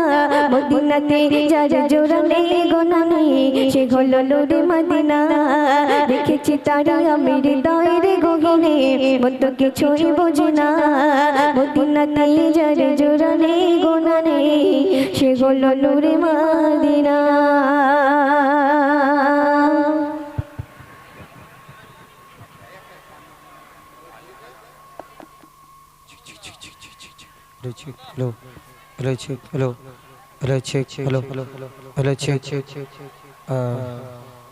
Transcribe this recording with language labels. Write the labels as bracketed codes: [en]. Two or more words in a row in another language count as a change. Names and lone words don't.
[bn] মদিনাতে যার জোড়া নেই গোনা নেই, সে হলো নূরে মদিনা। দেখেছি তারা আমি হৃদয়ের গহীনে, মন তো কিছুই বোঝে না। মদিনাতে যার জোড়া নেই গোনা নেই, সে হলো নূরে মদিনা। [en] Hello, hello, check, hello, hello, check, hello, hello, check,